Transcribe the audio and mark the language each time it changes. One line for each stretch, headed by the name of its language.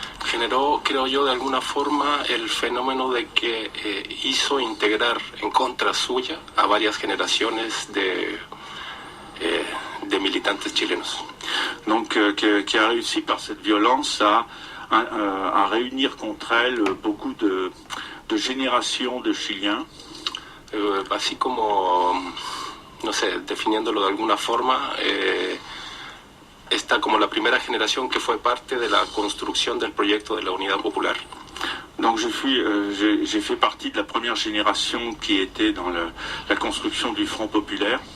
Spanish: Generó, creo yo, de alguna forma el fenómeno de que hizo integrar en contra suya a varias generaciones de militantes chilenos.
French: Donc qui a réussi par cette violence à réunir contre elle beaucoup de générations de Chiliens.
Spanish: Así como, no sé, definiéndolo de alguna forma, esta como la primera generación que fue parte de la construcción del proyecto de la Unidad Popular.
French: Donc j'ai fait partie de la première génération qui était dans la construction du Front Populaire.